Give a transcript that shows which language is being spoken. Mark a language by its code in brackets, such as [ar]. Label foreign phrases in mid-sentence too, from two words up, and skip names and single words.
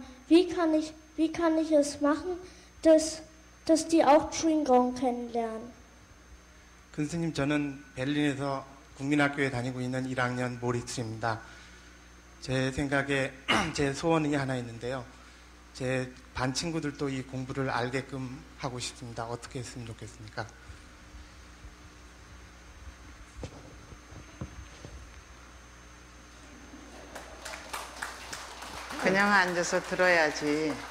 [de] Wie kann ich es machen, dass die auch Chewing-Gum kennenlernen? [ko] 근스님, 저는 베를린에서 국민학교에 다니고 있는 1학년 모리츠입니다. 제 생각에 제 소원이 하나 있는데요. 제 반 친구들도 이 공부를 알게끔 하고 싶습니다. 어떻게 했으면 좋겠습니까? 그냥 앉아서 들어야지.